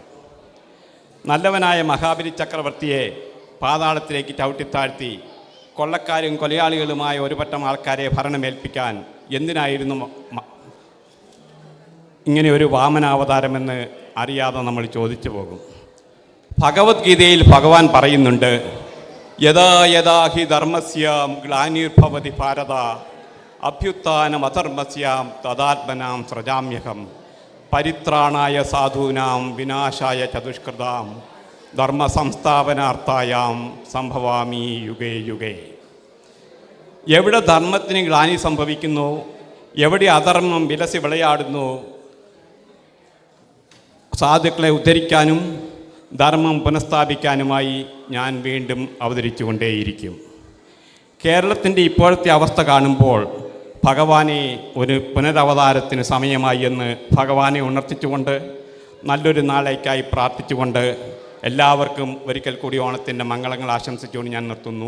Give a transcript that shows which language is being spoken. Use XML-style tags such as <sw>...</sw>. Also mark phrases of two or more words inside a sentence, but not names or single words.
<ml>നല്ലവനായ മഹാബലി ചക്രവർത്തിയെ പാതാളത്തിലേക്ക് ചവിട്ടിത്താഴ്ത്തി കൊള്ളക്കാരും കൊലയാളികളുമായ ഒരു പറ്റം ആൾക്കാരെ ഭരണമേൽപ്പിക്കാൻ എന്തിനായിരുന്നു ഇങ്ങനെ ഒരു വാമനാവതാരമെന്ന് അറിയാതെ നമ്മൾ ചോദിച്ചു പോകും. ഭഗവത്ഗീതയിൽ ഭഗവാൻ പറയുന്നുണ്ട്,</ml> <sa>യഥാ യഥാ ഹി ധർമ്മസ്യാം ഗ്ലാനിർഭവതി ഭാരത അഭ്യുത്ഥാനമധർമ്മസ്യാം തദാത്മനാം സൃജാമ്യഹം പരിത്രാണായ സാധൂനാം വിനാശായ ചതുഷ്കൃതാം ധർമ്മസംസ്ഥാപനാർത്ഥായാം സംഭവാമി യുഗേ യുഗേ.</sa> <ml>എവിടെ ധർമ്മത്തിന് ഗ്ലാനി സംഭവിക്കുന്നു, എവിടെ അധർമ്മം വിലസി വിളയാടുന്നു, സാധുക്കളെ ഉദ്ധരിക്കാനും ധർമ്മം പുനഃസ്ഥാപിക്കാനുമായി ഞാൻ വീണ്ടും അവതരിച്ചു കൊണ്ടേയിരിക്കും. കേരളത്തിൻ്റെ ഇപ്പോഴത്തെ അവസ്ഥ കാണുമ്പോൾ ഭഗവാനെ ഒരു പുനരവതാരത്തിന് സമയമായി എന്ന് ഭഗവാനെ ഉണർത്തിച്ചുകൊണ്ട് നല്ലൊരു നാളേക്കായി പ്രാർത്ഥിച്ചുകൊണ്ട് എല്ലാവർക്കും ഒരിക്കൽ കൂടി ഓണത്തിൻ്റെ മംഗളങ്ങൾ ആശംസിച്ചുകൊണ്ട് ഞാൻ നിർത്തുന്നു.</ml>